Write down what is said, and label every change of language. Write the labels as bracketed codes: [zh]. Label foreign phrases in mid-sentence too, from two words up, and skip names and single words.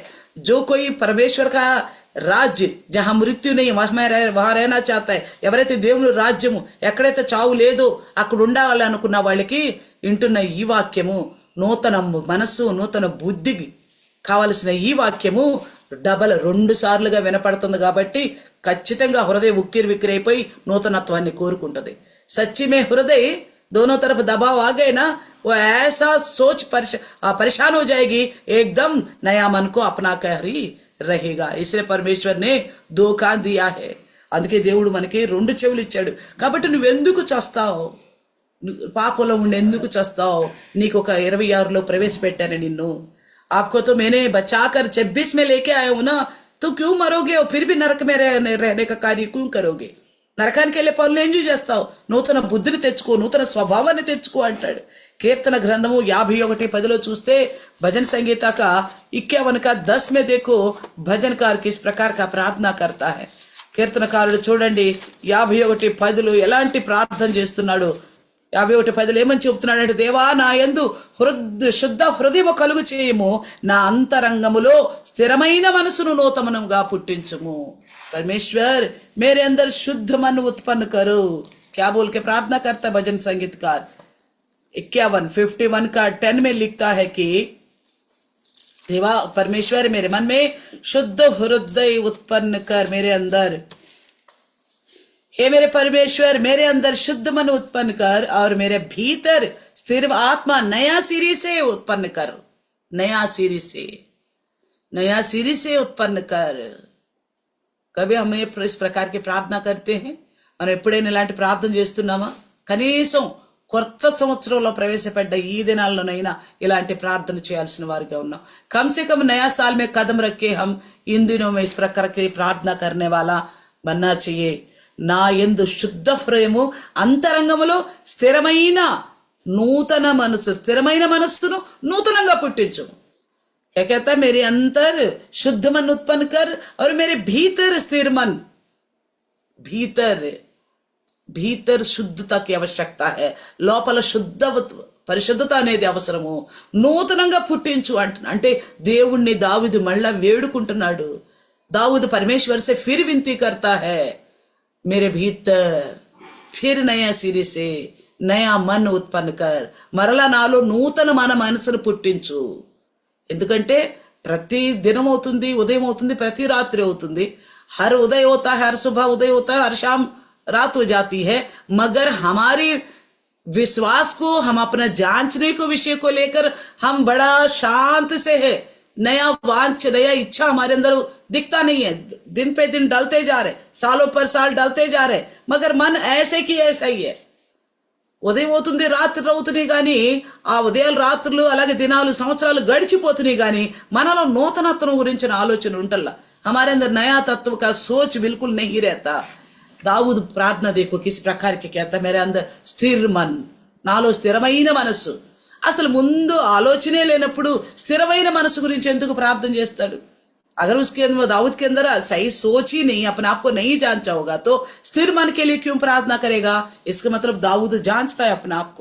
[hi] जो कोई परमेश्वर का राज्य जहां मृत्यु नहीं वहां रहना चाहता है, [te] ఎవరైతే దేవుని రాజ్యము ఎక్కడైతే చావు లేదో అక్కడ ఉండాలి అనుకున్న వాళ్ళకి వింటున్న ఈ వాక్యము నూతన మనస్సు, నూతన బుద్ధికి కావలసిన ఈ వాక్యము డబల్ 2 సార్లుగా వినపడుతుంది కాబట్టి ఖచ్చితంగా హృదయం ఉక్కిరి విక్కిరి అయిపోయి నూతనత్వాన్ని కోరుకుంటుంది. [hi] सच्ची में हृदय दोनों तरफ दबाव आ गए ना, वो ऐसा सोच परेशान हो जाएगी, एकदम नया मन को अपना कर ही रहेगा. इसलिए परमेश्वर ने 2 कान दिया है. [te] అందుకే దేవుడు మనకి 2 చెవులు ఇచ్చాడు. కాబట్టి నువ్వెందుకు చేస్తావు? పాపంలో ఉండి ఎందుకు చేస్తావు? నీకు ఒక 26లో ప్రవేశపెట్టాను నిన్ను. [hi] आपको तो मैंने बचाकर 26 में लेके आया हूं ना, तो क्यों मरोगे और फिर भी नरक में रहने का कार्य क्यों करोगे? [te] నరకానికి వెళ్ళే పనులు ఏం చేస్తావు? నూతన బుద్ధిని తెచ్చుకో, నూతన స్వభావాన్ని తెచ్చుకో అంటాడు. కీర్తన గ్రంథము 51:10లో చూస్తే [hi] भजन संगीता का 51 का 10 में देखो भजनकार किस प्रकार का प्रार्थना करता है. [te] కీర్తనకారుడు చూడండి 51:10లో ఎలాంటి ప్రార్థన చేస్తున్నాడు. 51:10లో ఏమని చెప్తున్నాడంటే, దేవా నా యందు శుద్ధ హృదయము కలుగు చేయము, నా అంతరంగములో స్థిరమైన మనసును నూతనముగా పుట్టించుము. [hi] परमेश्वर मेरे अंदर शुद्ध मन उत्पन्न करो. क्या बोल के प्रार्थना करता भजन संगीतकार. 51 का 10 में लिखता है कि देवा परमेश्वर मेरे मन में शुद्ध हृदय उत्पन्न कर मेरे अंदर. हे मेरे परमेश्वर मेरे अंदर शुद्ध मन उत्पन्न कर और मेरे भीतर स्थिर आत्मा नया सिरे से उत्पन्न कर. नया सिरे से उत्पन्न कर. कभी हम इस प्रकार की प्रार्थना करते हैं? [te] మనం ఎప్పుడైనా ఇలాంటి ప్రార్థన చేస్తున్నామా? కనీసం కొత్త సంవత్సరంలో ప్రవేశపెట్ట ఈ దినాల్లోనైనా ఇలాంటి ప్రార్థన చేయాల్సిన వారిగా ఉన్నాం. [hi] कम से कम नया साल में कदम रखे हम इन दिनों में इस प्रकार की प्रार्थना करने वाला बनना चाहिए. [te] నా యందు శుద్ధ హృదయము, అంతరంగములో స్థిరమైన మనస్సును నూతనంగా పుట్టించు. [hi] क्या कहता है? मेरे अंदर शुद्ध मन उत्पन्न कर और मेरे भीतर स्थिर मन. भीतर शुद्धता की आवश्यकता है. [te] లోపల పరిశుద్ధత అనేది అవసరము. నూతనంగా పుట్టించు అంటే దేవుణ్ణి దావీదు మళ్ళా వేడుకుంటున్నాడు. [hi] दाऊद परमेश्वर से फिर विनती करता है, मेरे भीतर फिर नया सिरे से नया मन उत्पन्न कर. [te] మరలా నాలో నూతన మనసును పుట్టించు. ఎందుకంటే ప్రతి దినం అవుతుంది, ఉదయం అవుతుంది, ప్రతి రాత్రి అవుతుంది. [hi] हर उदय होता है, हर सुबह उदय होता है, हर शाम रात हो जाती है. मगर हमारी विश्वास को, हम अपना जांचने को विषय को लेकर हम बड़ा शांत से है. नया वांछ, नया इच्छा हमारे अंदर दिखता नहीं है. दिन पे दिन डलते जा रहे, सालों पर साल डलते जा रहे, मगर मन ऐसे की ऐसा ही है. [te] ఉదయం అవుతుంది, రాత్రి అవుతున్నాయి, కానీ ఆ ఉదయాలు రాత్రులు అలాగే దినాలు సంవత్సరాలు గడిచిపోతున్నాయి, కానీ మనలో నూతనత్వం గురించిన ఆలోచన ఉంటల్లా. [hi] हमारे अंदर नया तत्व का सोच बिल्कुल नहीं रहता. दाऊद प्रार्थना देखो किस प्रकार के कहता, मेरे अंदर स्थिर मन, [te] నాలో స్థిరమైన మనస్సు. అసలు ముందు ఆలోచనే లేనప్పుడు స్థిరమైన మనసు గురించి ఎందుకు ప్రార్థన చేస్తాడు? [hi] अगर उसके अंदर दाऊद के अंदर सही सोच ही नहीं, अपने आप को नहीं जांचा होगा, तो स्थिर मन के लिए क्यों प्रार्थना करेगा? इसका मतलब दाऊद जांचता है अपने आप को.